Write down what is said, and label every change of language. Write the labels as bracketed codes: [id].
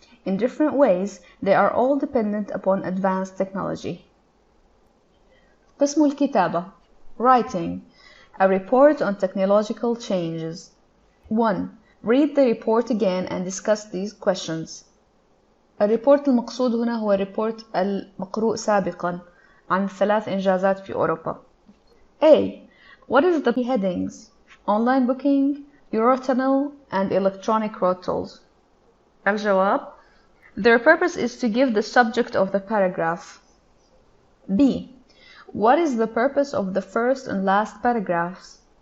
[en] In different ways, they are all dependent upon advanced technology. [ar] قسم الكتابة. Writing. [en] A report on technological changes. 1. Read the report again and discuss these questions. [ar] الريبورت المقصود هنا هو الريبورت المقروء سابقا عن 3 إنجازات في أوروبا. [en] A. What is the headings? Online booking, Eurotunnel, and electronic road tolls. [ar] الجواب. [en] Their purpose is to give the subject of the paragraph. B. What is the purpose of the first and last paragraphs?